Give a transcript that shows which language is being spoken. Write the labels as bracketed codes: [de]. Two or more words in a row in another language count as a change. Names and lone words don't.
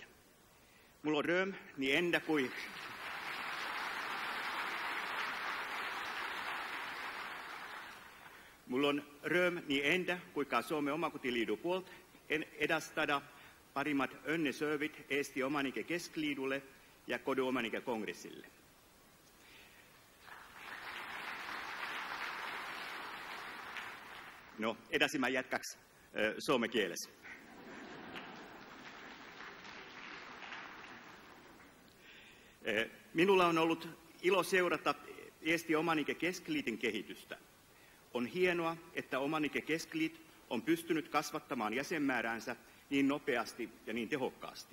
[et] Mul on rõõm nii enda kui ka Soome Omakotiliidu poolt edastada parimad õnnesöövit Eesti Omanike Keskliidule ja Koduomanike Kongressille. No, edasi mä jätkaks [fi] soome kieles. Minulla on ollut ilo seurata Eesti Omanike Keskliitin kehitystä. On hienoa, että Omanike Keskliit on pystynyt kasvattamaan jäsenmääräänsä niin nopeasti ja niin tehokkaasti.